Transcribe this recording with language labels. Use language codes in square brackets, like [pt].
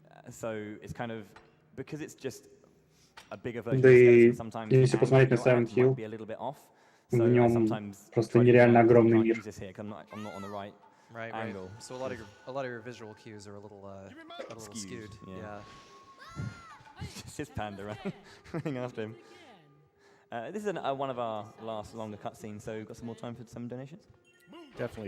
[en] So it's kind of, because it's just a bigger version of skeleton, sometimes [ru] если посмотреть на Silent Hill, в нем просто нереально огромный мир. [en] I'm not on the right angle. Right. So a lot of your visual cues are a little skewed. Yeah. It's his Panda running after him. This is one of our last longer cutscenes, so we've got some more time for some donations. Definitely.